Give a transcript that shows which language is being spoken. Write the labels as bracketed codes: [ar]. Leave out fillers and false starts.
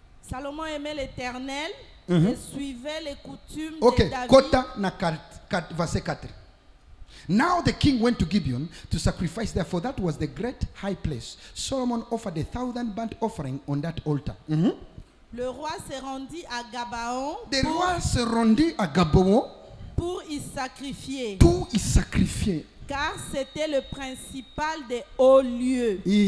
[fr] Salomon aimait l'Éternel et suivait les coutumes de David. [ln] Kota na 4, verset 4. [en] Now the king went to Gibeon to sacrifice there, for that was the great high place. Solomon offered 1,000 burnt offering on that altar. [fr] Le roi se rendit à Gabaon. Le roi se rendit à Gabaon pour y sacrifier. Pour y sacrifier. Car c'était le principal des hauts lieux.